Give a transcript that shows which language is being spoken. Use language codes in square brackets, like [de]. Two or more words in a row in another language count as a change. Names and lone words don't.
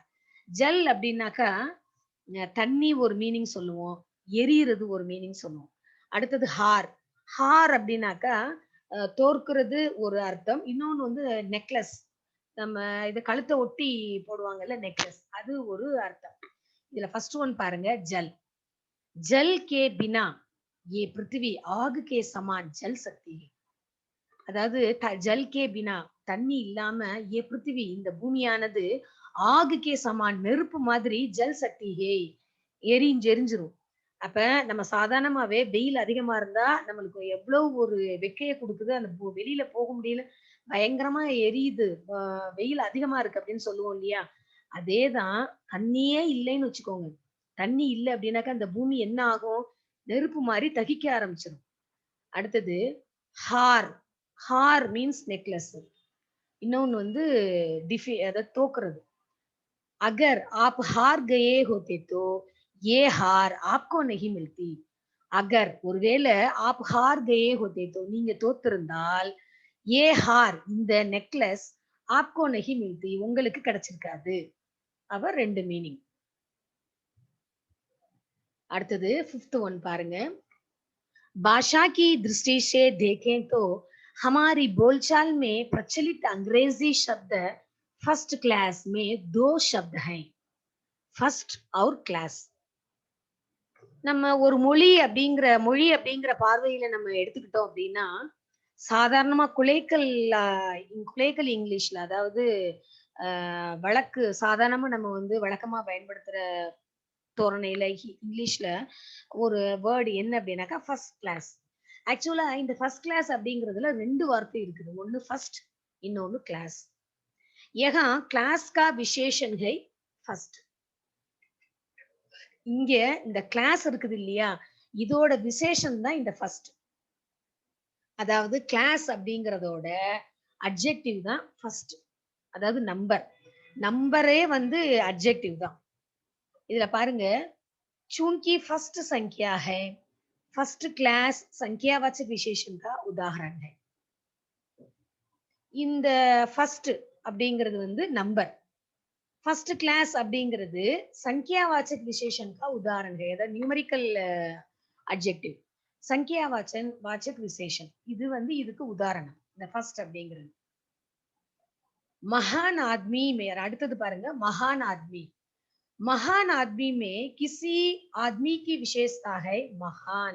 [ta] ஜல் அப்படின்னாக்கா தண்ணி ஒரு மீனிங் சொல்லுவோம், எரியிறது ஒரு மீனிங் சொல்லுவோம். அடுத்தது ஹார். ஹார் அப்படின்னாக்கா தோற்கிறது ஒரு அர்த்தம், இன்னொன்னு வந்து நெக்லஸ், நம்ம இது கழுத்தை ஒட்டி போடுவாங்கல்ல நெக்லஸ், அது ஒரு அர்த்தம். இதுல ஃபர்ஸ்ட் ஒன் பாருங்க, ஜல். [hi] जल के बिना ये पृथ्वी आग के समान जल सकती है. [ta] அதாவது [hi] जल के बिना [ta] தண்ணி இல்லாம [hi] ये पृथ्वी [ta] இந்த பூமியானது [hi] आग के समान [ta] நெருப்பு மாதிரி [hi] जल सकती है [ta] எரிஞ்சிரும். அப்ப நம்ம சாதாரணமாவே வெயில் அதிகமா இருந்தா நம்மளுக்கு எவ்வளவு ஒரு வெக்கைய கொடுக்குது. அந்த வெளியில போக முடியல, பயங்கரமா எரியுது, வெயில் அதிகமா இருக்கு அப்படின்னு சொல்லுவோம் இல்லையா? அதேதான். தண்ணியே இல்லைன்னு வச்சுக்கோங்க. தண்ணி இல்ல அப்படின்னாக்கா அந்த பூமி என்ன ஆகும்? நெருப்பு மாதிரி தகிக்க ஆரம்பிச்சிடும். அடுத்தது ஹார். ஹார் [en] means necklace. [ta] இன்னொன்னு வந்து அதாவது தோக்குறது. [hi] अगर आप हार गए होते तो ये हार आपको नहीं मिलती. अगर ஒருவேளை आप हार गए होते तो [ta] நீங்க தோத்திருந்தால் [hi] ये हार [ta] இந்த நெக்லஸ் [hi] आपको नहीं मिलती [ta] உங்களுக்கு கிடைச்சிருக்காது. அவ ரெண்டு மீனிங். அடுத்தது 5th ஒன் பாருங்க. [hi] भाषा की दृष्टि से देखें तो हमारी बोलचाल में प्रचलित अंग्रेजी शब्द [en] first class [hi] में 2 शब्द हैं, फर्स्ट और क्लास. [ta] நம்ம ஒரு மொழி அப்படிங்கிற பார்வையில நம்ம எடுத்துக்கிட்டோம் அப்படின்னா, சாதாரணமா குலேக்கல் இங்கிலீஷ்ல, அதாவது வழக்கு சாதாரணமா நம்ம வந்து வழக்கமா பயன்படுத்துற தோரணையில இங்கிலீஷ்ல ஒரு வேர்டு என்ன அப்படின்னாக்கா [en] first class. [ta] ஆக்சுவலா இந்த [en] first class [ta] அப்படிங்கிறதுல 2 வார்த்தை இருக்குது. ஒன்னு ஃபர்ஸ்ட், இன்னொன்னு கிளாஸ். [hi] यहाँ क्लास का विशेषण है फर्स्ट. [ta] இங்க இந்த கிளாஸ் இருக்குது இல்லையா, இதோட விசேஷம் தான் இந்த ஃபர்ஸ்ட். அதாவது கிளாஸ் அப்படிங்கறதோட அட்ஜெக்டிவ் தான் ஃபர்ஸ்ட். அதாவது நம்பரே வந்து அட்ஜெக்டிவ் தான். இதுல பாருங்க, [hi] चूंकि फर्स्ट संख्या है, [en] first class [hi] संख्यावाचक विशेषण का उदाहरण है. [ta] இந்த ஃபர்ஸ்ட் அப்படிங்கிறது வந்து நம்பர், [en] first class [hi] அப்படிங்கிறது संख्यावाचक विशेषण का उदाहरण है. [ta] அதாவது [en] numerical adjective, [hi] संख्यावाचक विशेषण, [ta] இது வந்து இதுக்கு உதாரணம் இந்த ஃபர்ஸ்ட் அப்படிங்கிறது. [hi] महान आदमी में, [ta] அடுத்தது பாருங்க, [hi] महान आदमी. महान आदमी में किसी आदमी की विशेषता है महान.